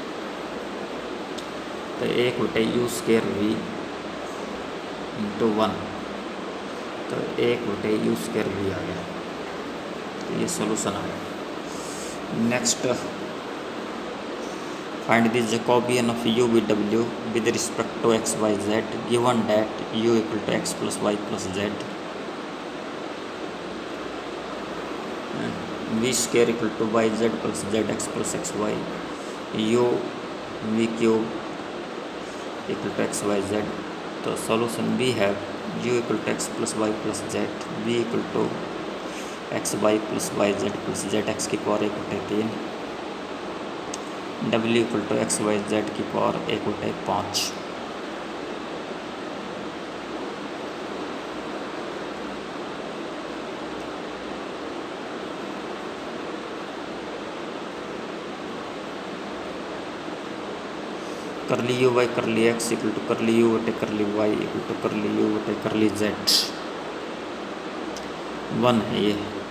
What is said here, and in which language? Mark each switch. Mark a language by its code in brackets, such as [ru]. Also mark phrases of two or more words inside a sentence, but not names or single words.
[hi] तो 1 बटे u² v इंटू 1, तो 1 बटे u² v आ गया। तो ये सोल्यूशन आ गया। [en] Next, find the Jacobian of u v w with respect to x y z given that u = x + y + z, v² = yz + zx + xy, u v³ = x y z। [hi] तो सॉल्यूशन भी है u = x + y + z, v = x y + yz + zx की पावर 1/3, [en] W equal to x y z [hi] की पावर 1/5। [en] curly u by curly x equal to curly u बटे curly y equal to curly u बटे curly z 1 [hi] है ये।